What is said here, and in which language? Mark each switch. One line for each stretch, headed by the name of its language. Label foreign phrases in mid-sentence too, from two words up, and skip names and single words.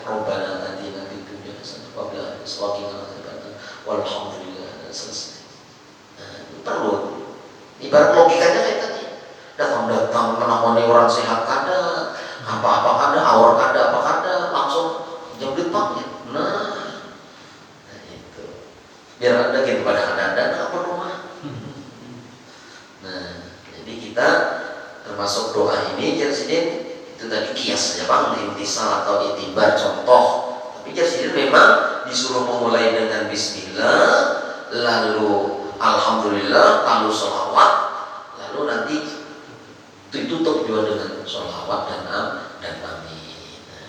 Arabic: ربنا آتنا في الدنيا حسنة وفي الآخرة حسنة والحمد لله,
Banjar: selesai. Nah, itu perlu. Ibarat logikanya kayak tadi. Datang menemani orang sehat kada, apa-apa kada, awal kada, apa kada, langsung jemput pang ya. Nah itu. Biar ada gitu pada ada apa rumah. Nah, jadi kita termasuk doa ini jadi itu tadi kias saja bang, intisal atau itibar contoh. Tapi jadi memang disuruh memulai dengan bismillah, lalu alhamdulillah, lalu sholawat, lalu nanti ditutup juga dengan sholawat dan amin.